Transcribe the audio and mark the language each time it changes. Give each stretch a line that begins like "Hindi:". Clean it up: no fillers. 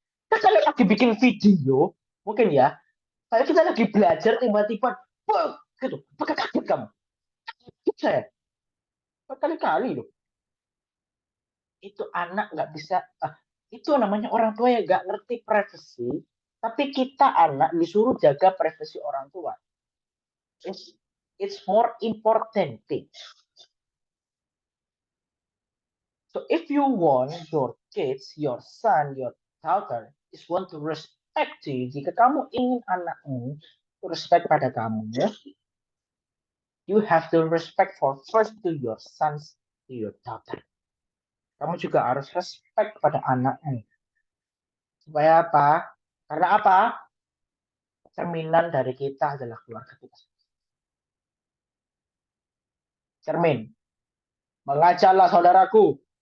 Indonesian: Nah, kalau lagi bikin video, mungkin ya, kayak kita lagi belajar tiba-tiba, gitu, pakai kaget kamu. Saya berkali-kali loh. Itu anak nggak bisa, itu namanya orang tua yang nggak ngerti privasi, tapi kita anak disuruh jaga privasi orang tua.
English: It's more important thing. So if you want your kids, your son, your daughter is want to respect you,
Indonesian: jika kamu ingin anakmu respect pada kamu, ya,
English: you have to respect for first to your sons, to your daughter.
Indonesian: Kamu juga harus respect pada anakmu. Supaya apa? Karena apa? Cerminan dari kita adalah keluarga kita. Cermin. Mengajarlah saudaraku.